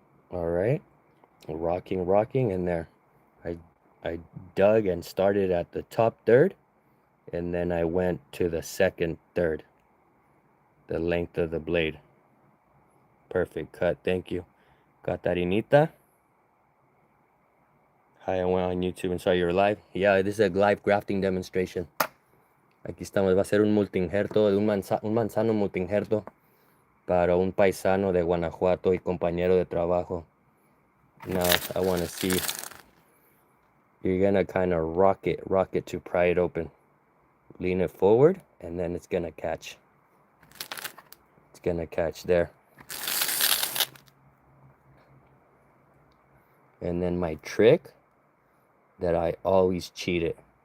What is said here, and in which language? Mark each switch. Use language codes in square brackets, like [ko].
[en] All right, rocking, and there. I dug and started at the top third, and then I went to the second third, the length of the blade. Perfect cut. Thank you. Catarinita. Hi, I went on YouTube and saw you were live. Yeah, this is a live grafting demonstration. [es] Aquí estamos. Va a ser un multi-injerto, un manzano multi-injerto para un paisano de Guanajuato y compañero de trabajo. [en] Now, I want to see. You're going to kind of rock it to pry it open. Lean it forward, and then it's going to catch. It's going to catch there. And then my trick that I always cheat it.